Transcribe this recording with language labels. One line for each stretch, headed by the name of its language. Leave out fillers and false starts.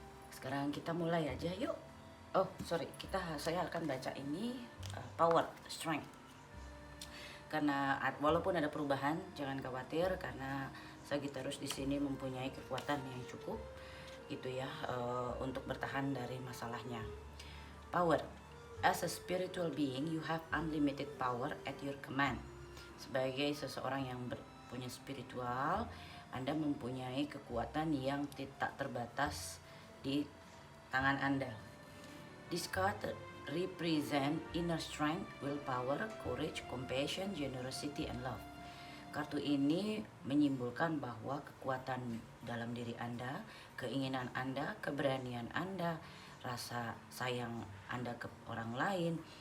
Indonesian: Sekarang kita mulai aja yuk.
English: Oh sorry,
Indonesian: saya akan baca ini power, strength. Karena walaupun ada perubahan, jangan khawatir, karena Sagittarius di sini mempunyai kekuatan yang cukup gitu ya, untuk bertahan dari masalahnya.
English: Power. As a spiritual being, you have unlimited power at your command.
Indonesian: Sebagai seseorang yang punya spiritual, Anda mempunyai kekuatan yang tidak terbatas di tangan Anda.
English: This card represent inner strength, willpower, courage, compassion, generosity, and love.
Indonesian: Kartu ini menyimbolkan bahwa kekuatan dalam diri Anda, keinginan Anda, keberanian Anda, rasa sayang Anda ke orang lain.